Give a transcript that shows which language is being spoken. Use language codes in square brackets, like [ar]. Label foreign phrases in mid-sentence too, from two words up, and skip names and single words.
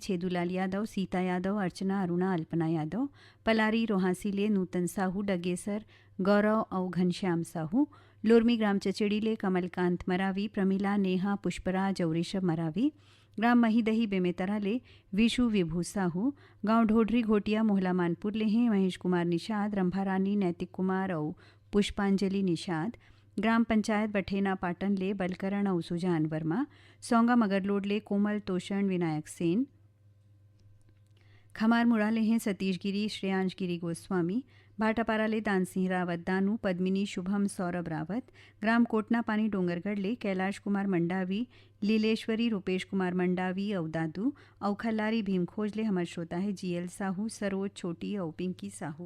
[hne] छेदुलाल यादव सीता यादव अर्चना अरुणा अल्पना यादव पलारी रोहासी ले नूतन साहू डगेसर गौरव और घनश्याम साहू लोरमी ग्राम चचेड़ी ले कमलकांत मरावी प्रमिला नेहा पुष्पराज और ऋषभ मरावी ग्राम महीदही बेमेतरा ले विशु विभू साहू गांव ढोढरी घोटिया मोहला मानपुर ले हैं महेश कुमार निषाद रंभारानी नैतिक कुमार और पुष्पांजलि निषाद ग्राम पंचायत बठेना पाटन ले बलकरण और सुजान वर्मा सौंगा मगरलोड ले कोमल तोषण विनायक सेन खमार मुड़ा ले हैं सतीश गिरी श्रेयांश गिरी गोस्वामी भाटापारा ले दानसिंह रावत दानू पद्मिनी शुभम सौरभ रावत ग्राम कोटना पानी डोंगरगढ़ ले कैलाश कुमार मंडावी लीलेश्वरी रूपेश कुमार मंडावी और दादू और खल्लारी भीम खोज ले हमर श्रोता है जीएल साहू सरोज छोटी और पिंकी साहू।